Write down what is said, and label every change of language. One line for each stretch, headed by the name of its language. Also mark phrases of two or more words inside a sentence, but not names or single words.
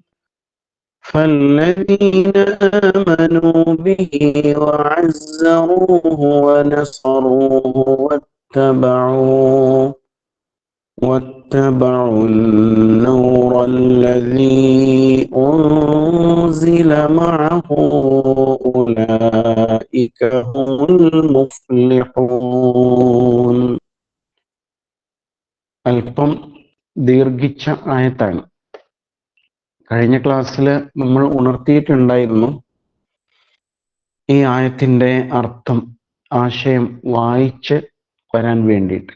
Arabic: فالذين آمنوا به وعزروه ونصروه واتبعوا النور الذي أنزل معه أولئك هم المفلحون.
Malayalam: അല്പം ദീർഘിച്ച ആയത്താണ്. കഴിഞ്ഞ ക്ലാസ്സിൽ നമ്മൾ ഉണർത്തിയിട്ടുണ്ടായിരുന്നു ഈ ആയത്തിന്റെ അർത്ഥം, ആശയം വായിച്ച് വരാൻ വേണ്ടിയിട്ട്.